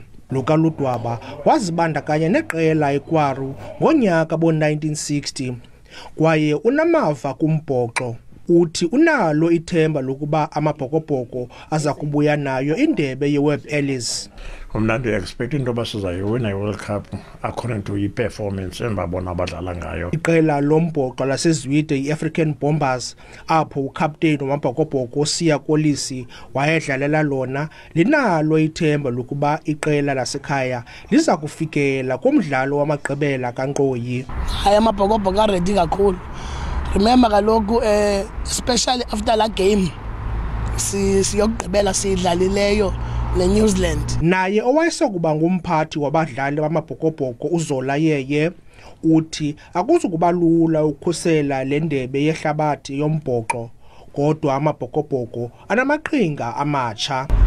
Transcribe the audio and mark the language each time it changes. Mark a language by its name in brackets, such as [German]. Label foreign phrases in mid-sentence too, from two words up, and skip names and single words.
[Xhosa] Luka Ludwaba wazibandakanya neqela eKwaru ngonyaka bo-1960 kwaye unamava kumbhoxo. Uthi unalo ithemba lokuba amabhokobhoko aza kubuya nayo indebe yeWebb Ellis. Mna ndi-expect into yoba sizayiwina iWorld Cup [English] according to [Xhosa] i-performance endibabona abadlala ngayo. Iqela lombhoxo lasezwide i-African Bombers apho ukapteyini wamabhokobhoko uSiya Kolisi wayedlalela lona linalo ithemba lokuba iqela lasekhaya liza kufikela kumdlalo wamagqibela kankqoyi. Hayi amabhokobhoko aredi kakhulu. Remember kaloku [English] especially after that game [Xhosa] siyokugqibela sidlalileyo neNew Zealand. Naye owayesokuba ngumphathi wabadlali bamabhokobhoko uZola Yeye uthi akuzukuba lula ukukhusela le ndebe yehlabathi yombhoxo kodwa amabhokobhoko anamaqhinga amatsha.